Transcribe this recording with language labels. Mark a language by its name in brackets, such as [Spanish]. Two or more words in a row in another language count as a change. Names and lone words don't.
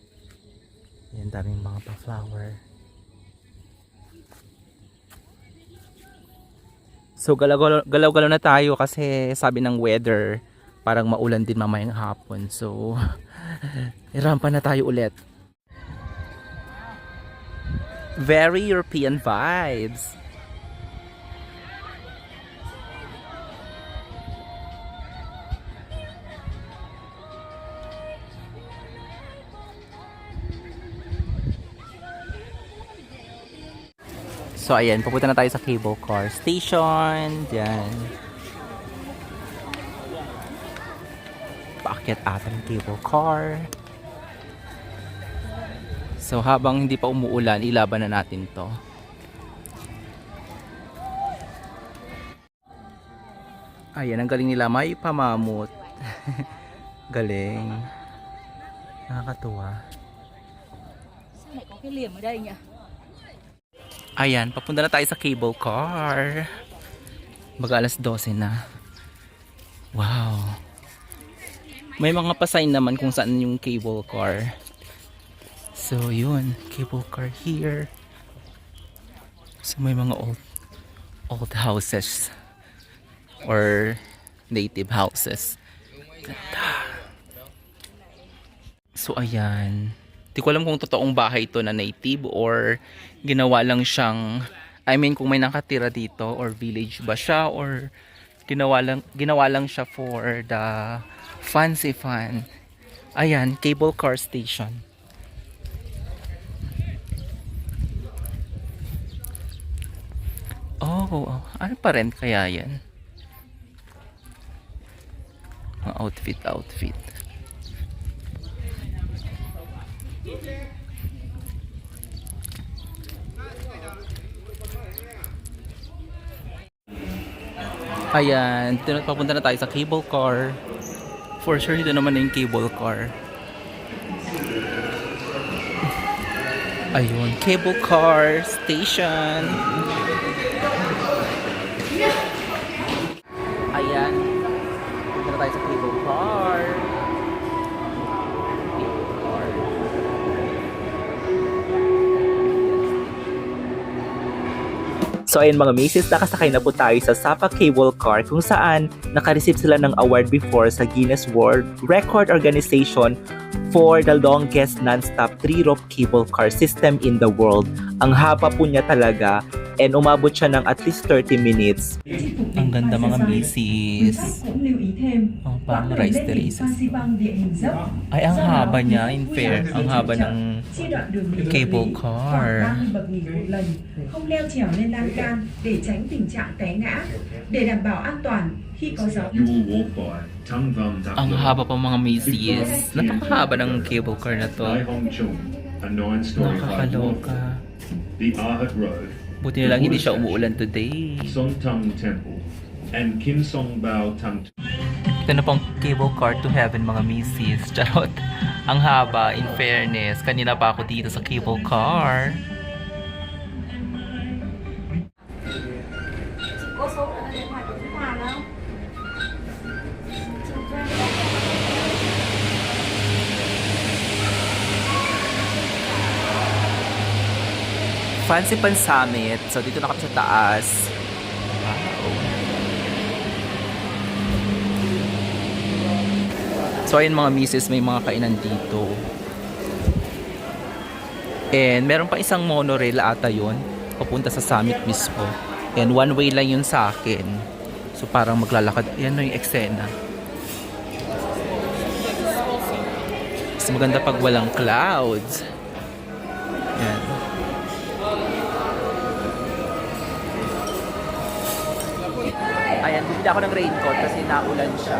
[Filipino] Ayan, daming mga pa-flower. So galaw-galaw na tayo kasi sabi ng weather parang maulan din mamayang hapon. So irampa na tayo ulit. [English] Very European vibes. [Filipino] So ayan, pupunta na tayo sa [English] cable car station. [Filipino] Diyan. Paakyat ata ng [English] cable car. [Filipino] So habang hindi pa umuulan, ilaban na natin to. Ayan, ang galing nila. May pamamut. Galing. Nakakatuwa. [Vietnamese] Sao lại có cái liềm ở đây nhỉ? [Filipino] Ayan, papunta na tayo sa [English] cable car. [Filipino] Baga alas 12 na. Wow. May mga pasign naman kung saan yung [English] cable car. [Filipino] So yun, [English] cable car here. [Filipino] So may mga [English] old houses or native houses. [Filipino] Ganda. So ayan. Di ko alam kung totoong bahay ito na native or ginawa lang siyang, [English] I mean [Filipino] kung may nakatira dito or village ba siya or ginawa lang siya [English] for the fancy fun. [Filipino] Ayan, [English] cable car station. [Filipino] Oh, ano pa rin kaya yan? Outfit. Ayan, papunta na tayo sa [English] cable car. For sure, [Filipino] dito naman na yung [English] cable car. [Filipino] Ayun, [English] cable car station. [Filipino] Ayan, papunta na tayo sa [English] cable car. [Filipino] So ayun mga misis, nakasakay na po tayo sa Sapa Cable Car kung saan nakareceive sila ng [English] award before [Filipino] sa Guinness World Record Organization [English] for the longest non-stop 3-rope cable car system in the world. [Filipino] Ang haba po niya talaga and umabot siya ng [English] at least 30 minutes. [Filipino] Ang ganda mga misis. Oh, parang rice terraces. Ay, ang haba niya, [English] in fair. [Filipino] Ang haba ng [English] cable car. [Vietnamese] Không leo trèo lên lan can để tránh tình trạng té ngã. Để đảm bảo an toàn khi có gió. [Filipino] Ang haba pa mga misis. Napakahaba ng [English] cable car [Filipino] na to. Nakakaloka. The Arhat Road, Buti na lang hindi siya umuulan today. Songtung Temple, and Kim Song Bao Tang. Ito na pong [English] cable car to heaven [Filipino] mga misis. Charot. Ang haba, [English] in fairness. [Filipino] Kanina pa ako dito sa [English] cable car. [Vietnamese] Có số điện thoại của Phúc Hàn không? [Filipino] Fancy Pan Summit. So dito na kami sa taas. Wow. So ayun mga misis, may mga kainan dito. And meron pa isang monorail ata yun. Papunta sa summit mismo. And [English] one way [Filipino] lang yun sa akin. So parang maglalakad. Yan na yung eksena. Mas maganda pag walang clouds. Yan. Ayan, bumili ako ng raincoat kasi naulan siya.